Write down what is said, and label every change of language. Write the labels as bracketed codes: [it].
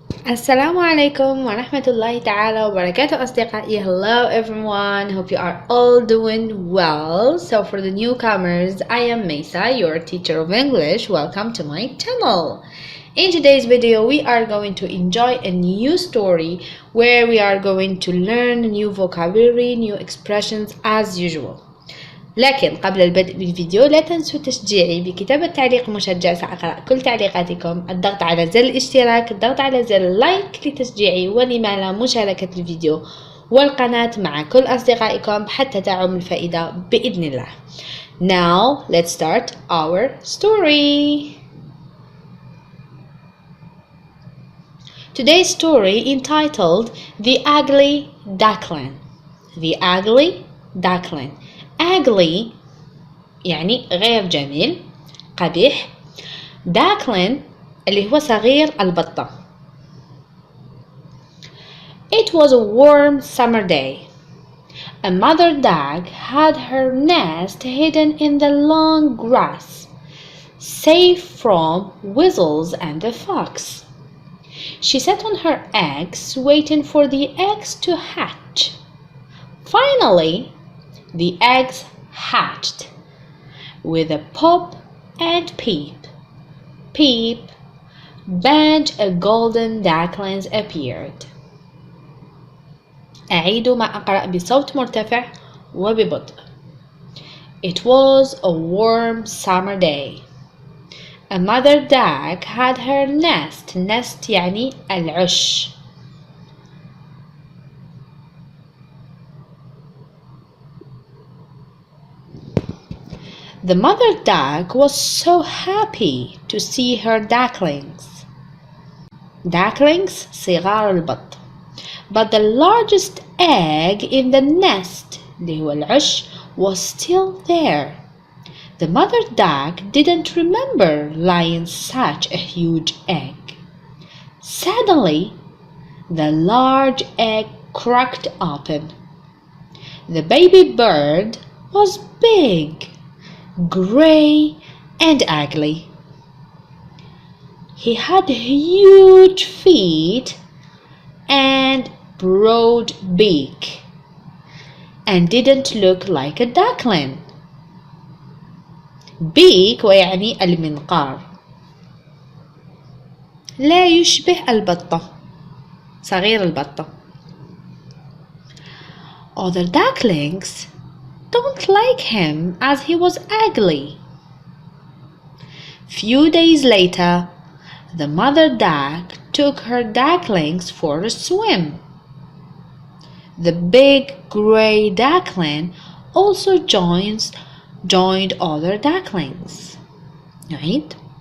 [ar] السلام عليكم ورحمة الله تعالى وبركاته أصدقائي. [en] Hello everyone, hope you are all doing well. So for the newcomers, I am Mesa, your teacher of English. Welcome to my channel. In today's video, we are going to enjoy a new story where we are going to learn new vocabulary, new expressions as usual. [ar] لكن قبل البدء بالفيديو لا تنسوا تشجيعي بكتابة تعليق مشجع. سأقرأ كل تعليقاتكم، الضغط على زر الاشتراك، الضغط على زر اللايك لتشجيعي، ولما لا مشاركة الفيديو والقناة مع كل أصدقائكم حتى تعم الفائدة بإذن الله. [en] Now let's start our story. Today's story entitled The Ugly Duckling. The Ugly Duckling. [ar] Ugly يعني غير جميل، قبيح. duckling اللي هو صغير البطة. [en] It was a warm summer day. A mother duck had her nest hidden in the long grass, safe from weasels and the fox. She sat on her eggs, waiting for the eggs to hatch. Finally, the eggs hatched. With a pop and peep, peep, bunch of golden ducklings appeared. [ar] أعيد ما أقرأ بصوت مرتفع وببطء. [en] It was a warm summer day. A mother duck had her nest. [ar] Nest يعني العش. [en] The mother duck was so happy to see her ducklings. [ar] Ducklings صغار البط. [en] But the largest egg in the nest [ar] اللي هو العش [en] was still there. The mother duck didn't remember laying such a huge egg. Suddenly, the large egg cracked open. The baby bird was big, gray and ugly. He had huge feet and broad beak and didn't look like a duckling. [ar] beak ويعني المنقار. لا يشبه البطة، صغير البطة. [en] Other ducklings don't like him as he was ugly. Few days later, the mother duck took her ducklings for a swim. The big gray duckling also joined other ducklings. Right?